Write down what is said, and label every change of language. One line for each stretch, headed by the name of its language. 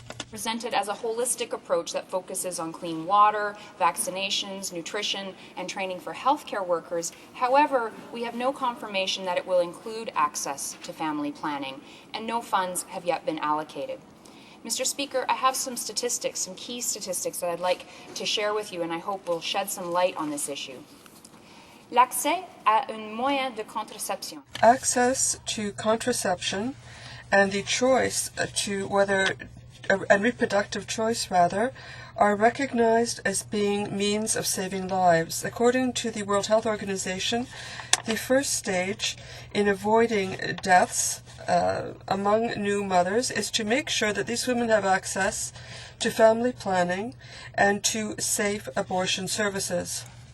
English: Presented as a holistic approach that focuses on clean water, vaccinations, nutrition, and training for healthcare workers. However, we have no confirmation that it will include access to family planning, and no funds have yet been allocated. Mr. Speaker, I have some statistics, some key statistics that I'd like to share with you, and I hope will shed some light on this issue.
French: L'accès à un moyen de contraception.
English: Access to contraception and the choice to whether, and reproductive choice rather, are recognized as being means of saving lives. According to the World Health Organization, the first stage in avoiding deaths among new mothers is to make sure that these women have access to family planning and to safe abortion services.